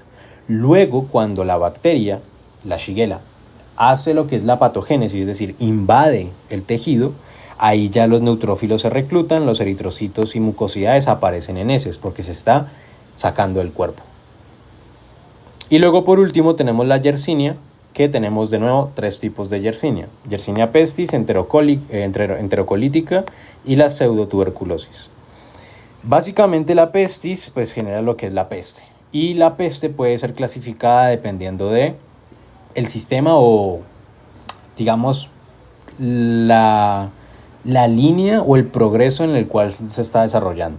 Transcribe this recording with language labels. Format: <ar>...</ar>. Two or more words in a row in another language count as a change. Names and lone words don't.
<es>Luego, cuando la bacteria, la Shigella, hace lo que es la patogénesis, es decir, invade el tejido, ahí ya los neutrófilos se reclutan, los eritrocitos y mucosidades aparecen en heces porque se está sacando del cuerpo. Y luego por último tenemos la Yersinia, que tenemos de nuevo 3 tipos de Yersinia. Yersinia pestis, enterocolítica y la pseudotuberculosis. Básicamente la pestis pues genera lo que es la peste. Y la peste puede ser clasificada dependiendo de el sistema o digamos la línea o el progreso en el cual se está desarrollando.</es>